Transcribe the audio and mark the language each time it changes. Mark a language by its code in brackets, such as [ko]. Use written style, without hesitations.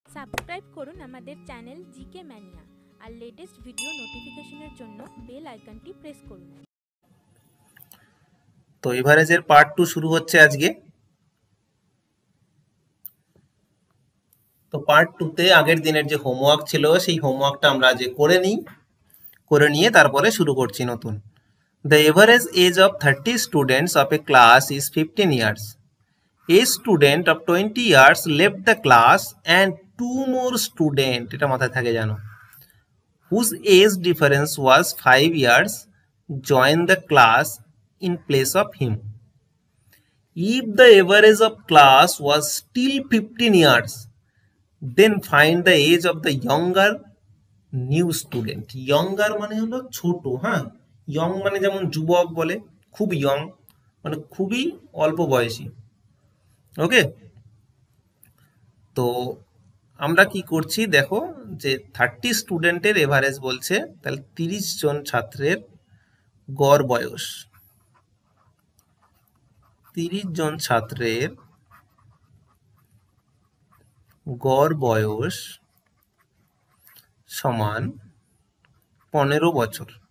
[bn] Subscribe করুন আমাদের channel GK mania আর latest video নোটিফিকেশনের জন্য বেল আইকনটি প্রেস করুন। তো এভারেজের পার্ট 2 শুরু হচ্ছে আজকে। তো পার্ট 2 তে আগের দিনের যে হোমওয়ার্ক ছিল সেই হোমওয়ার্কটা আমরা আজ করে নিয়ে তারপরে শুরু করছি নতুন। [en] The average age of 30 students of a class is 15 years. A student of 20 years left the class and two more students, [bn] এটা মাথায় থাকে জানো, [en] whose age difference was 5 years joined the class in place of him. If the average of class was still 15 years, then find the age of the younger new student. [bn] Younger মানে হলো ছোট, হ্যাঁ, young মানে যেমন যুবক বলে, খুব young মানে খুবই অল্প বয়সী। ওকে, তো আমরা কি করছি দেখো, যে 30 স্টুডেন্টের এভারেজ বলছে, তাহলে 30 জন ছাত্রের গড় বয়স, 30 জন ছাত্রের গড় বয়স সমান 15 বছর।